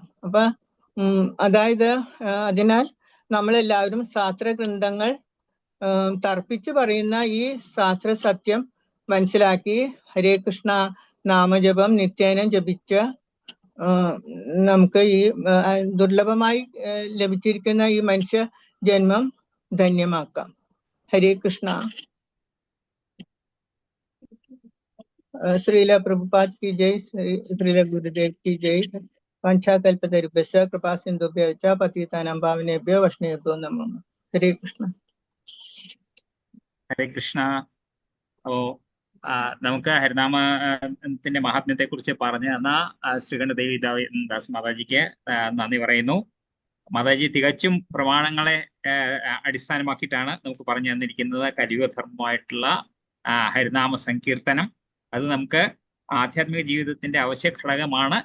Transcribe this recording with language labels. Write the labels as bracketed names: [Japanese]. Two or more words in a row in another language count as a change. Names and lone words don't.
[Malayalam] അപ്പൊ അതായത് അതിനാൽ നമ്മളെല്ലാവരും ശാസ്ത്രഗ്രന്ഥങ്ങൾ തർപ്പിച്ചു പറയുന്ന ഈ ശാസ്ത്ര സത്യം മനസ്സിലാക്കി ഹരേ കൃഷ്ണ നാമജപം നിത്യേന ജപിച്ച് നമുക്ക് ഈ ദുർലഭമായി ലഭിച്ചിരിക്കുന്ന ഈ മനുഷ്യ ജന്മം ധന്യമാക്കാം. ഹരേ കൃഷ്ണ. ശ്രീല പ്രഭുപാദ് [Hindi] की जय, [Malayalam] ശ്രീല ഗുരുദേവ് [Hindi] की जय. [Sanskrit] വഞ്ചാകൽപതരുഭ്യശ്ച കൃപാസിന്ധുഭ്യോ ച പതിതാനാം പാവനേഭ്യോ വൈഷ്ണവേഭ്യോ നമോ. [Malayalam] ഹരേ കൃഷ്ണ. ഹരേ കൃഷ്ണ. നമുക്ക് ഹരിനാമത്തിന്റെ മഹാത്മ്യത്തെ കുറിച്ച് പറഞ്ഞു തന്ന ശ്രീകണ്ഠ ദേവി ദാസ് മാതാജിക്ക് നന്ദി പറയുന്നു. മാതാജി തികച്ചും പ്രമാണങ്ങളെ അടിസ്ഥാനമാക്കിയിട്ടാണ് നമുക്ക് പറഞ്ഞു തന്നിരിക്കുന്നത്. കലിയുഗധർമ്മമായിട്ടുള്ള ഹരിനാമ സങ്കീർത്തനം അത് നമുക്ക് ആധ്യാത്മിക ജീവിതത്തിന്റെ അവശ്യ ഘടകമാണ്.